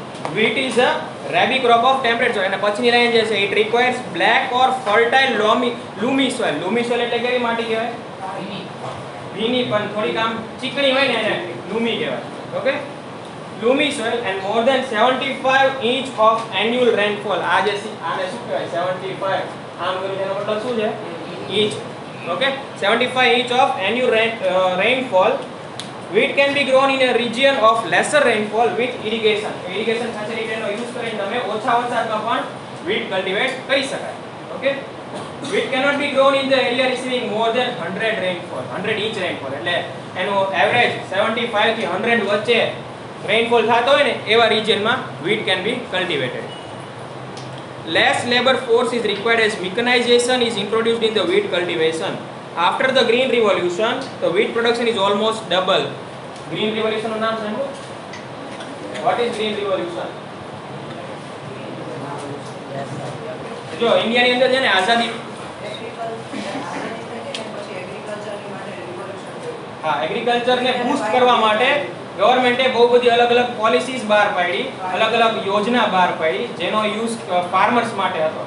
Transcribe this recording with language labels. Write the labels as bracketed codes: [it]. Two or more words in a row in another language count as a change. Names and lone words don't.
[en] wheat is a rabi crop of temperate soil. [gu] અને પછીની લાઈન જે છે [en] it requires black or fertile loamy soil. loamy soil [gu] એટલે કેવી માટી કહેવાય? ભીની પણ થોડીક આમ ચીકણી હોય ને એને loamy કહેવાય. ઓકે, [en] loamy soil and more than 75 inch of annual rainfall. [gu] આ જે આને શું કહેવાય? 75 આમ કર્યું એનો મતલબ શું છે? [en] inch. ઓકે, 75 inch of annual rainfall. Wheat can be grown in a region of lesser rainfall with irrigation. irrigation facility [gu] નો યુઝ કરીને તમે ઓછા વરસાદમાં પણ [en] wheat cultivate [gu] કરી શકાય. ઓકે, [en] wheat cannot be grown in the area receiving more than 100 rainfall, 100 inch rainfall. [gu] એટલે એનો એવરેજ 75 થી 100 વચ્ચે રેનફોલ થતો હોય ને એવા રિજિયનમાં [en] wheat can be cultivated. Less labor force is required as mechanization is introduced in the wheat cultivation. After the green revolution, the wheat production is almost double. Green revolution [gu] નું નામ સાંભળ્યું? [en] What is green revolution? [gu] જો ઇન્ડિયાની અંદર છે ને આઝાદી, હા, એગ્રીકલ્ચરને બૂસ્ટ કરવા માટે ગવર્મેન્ટે બહુ બધી અલગ અલગ પોલિસીઝ બહાર પાડી, અલગ અલગ યોજના બહાર પાડી જેનો [en] use farmers [gu] માટે હતો.